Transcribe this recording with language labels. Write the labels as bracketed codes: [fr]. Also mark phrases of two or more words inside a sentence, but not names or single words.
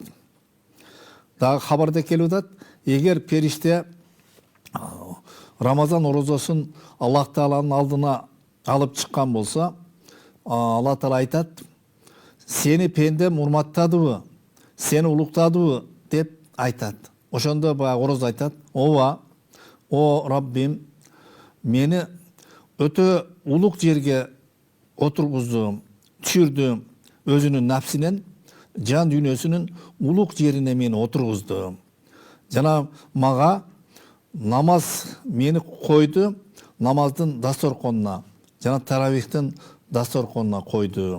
[ky] Дагы хабарда келип атат, эгер периште Рамазан орозосун Аллах Тааланын алдына алып чыккан болсо, Алла Таала айтат: "Сени пендем урматтадыбы? Сени улуктадыбы?" деп айтат. Ошондо баягы ороз айтат: "Ооба, о Раббим, мени өтө улук жерге отургуздум, түшүрдүм, өзүнүн нафсинен жан дүйнөсүнүн улук жерине мени отургузду. Жана мага намаз мени койду, намаздын дасторконуна, жана таравихтин дасторконуна койду.